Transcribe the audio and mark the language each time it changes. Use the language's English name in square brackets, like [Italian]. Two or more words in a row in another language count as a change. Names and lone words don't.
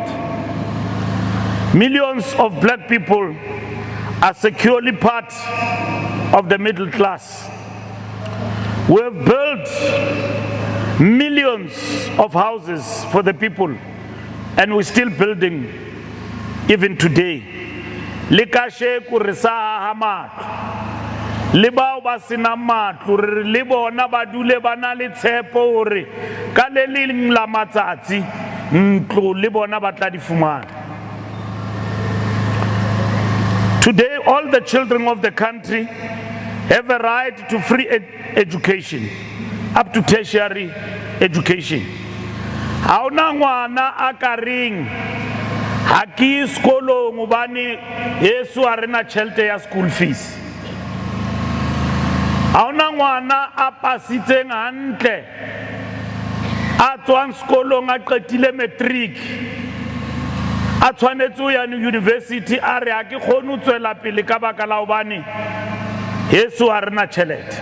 [English] Millions of black people are securely part of the middle class. We have built millions of houses for the people, and we're still building even today. [Southern Sotho] Le bao ba sena matlo re le bona ba dule ba na le tshepo hore ka le leng la matsatsi ntlo le bona ba tla di fumana. [English] Today, all the children of the country have a right to free education, up to tertiary education. [Southern Sotho] Ha ona ngwana a ka reng ha ke sekolong hobane Yesu a rena tšhelete ya [English] school fees. [Southern Sotho] Ha ona ngwana a pasitseng hantle a tswang sekolong a qetile matric a tshwanetse ho ya university a re ha ke kgone ho tswela pele ka baka la hobane Yesu a rena tšhelete.